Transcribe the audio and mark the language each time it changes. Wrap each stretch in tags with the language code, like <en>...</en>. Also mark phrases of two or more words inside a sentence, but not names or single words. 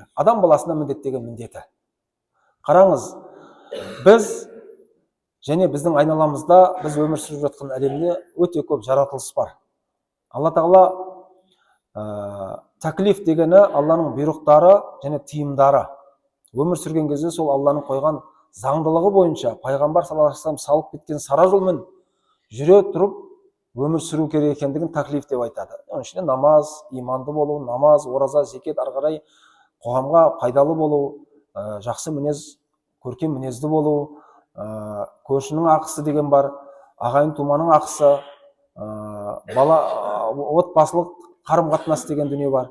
<kk>Адам баласына міндеттеген міндеті. Қараңыз, біз және біздің айналамызда біз өмір сүріп жатқан әлемде өте көп жаратылыс бар. Алла тағала тәклиф дегені Алланың бұйрықтары және тыйымдары. Өмір сүрген кезде сол Алланың қойған заңдылығы бойынша пайғамбар</kk> <ar>صلى الله عليه وسلم</ar> <kk>салып кеткен сара жолмен жүре тұрып өмір сүру керек екендігін тәклиф деп айтады. Оның ішінде намаз, иманды болу, намаз, ораза, зекет, ары қарай қоғамға пайдалы болу, жақсы мінез, көркем мінезді болу, көршінің ақысы деген бар, ағайын туманың ақысы, отбасылық қарым-қатынас деген дүние бар.</kk>